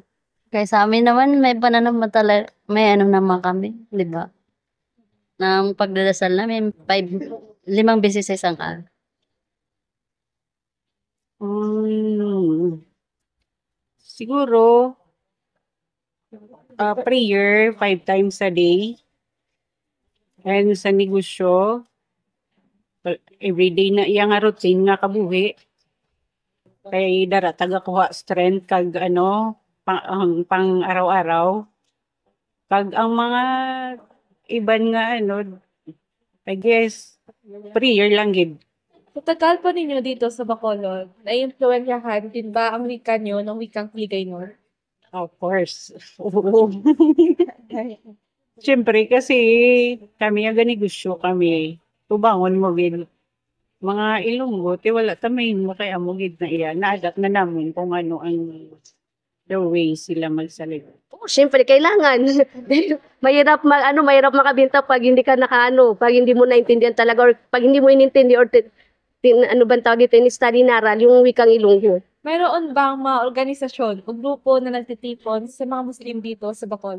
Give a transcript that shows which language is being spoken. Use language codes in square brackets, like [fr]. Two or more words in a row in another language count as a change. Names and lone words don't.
[tl] Kaya sa amin naman, may pananampalataya, may naman kami, di ba? Ng pagdadasal namin, 5 beses sa isang araw. Siguro, [en] prayer 5 times a day. [hil] And sa negosyo, everyday na iya nga routine nga kabuhi. Kay dara taga kuha strength kag pang araw-araw. Kag ang mga iban nga [en] I guess, [hil] prayer lang gid. [tl] Sa tagal po ninyo dito sa Bacolod, naiimpluwensyahan din ba ang wika nyo ng wikang Hiligaynon? [en] Of course. [tl] Oo. Siyempre, kasi kami ang ganigusyo kami. [hil] Tubangon mo gid. Mga Ilonggo, wala tamayin mo kaya mo gid na iya. [tl] Na-adapt na namin kung ano ang [en] the way [tl] sila magsalita. Oh, syempre kailangan. Dahil mahirap makabenta pag hindi ka pag hindi mo naintindihan talaga or pag hindi mo inintindi or ano bang tawag dito, study naral yung wikang Ilonggo. Mayroon bang mga organisasyon o grupo na nagtitipon sa mga Muslim dito sa Bacolod?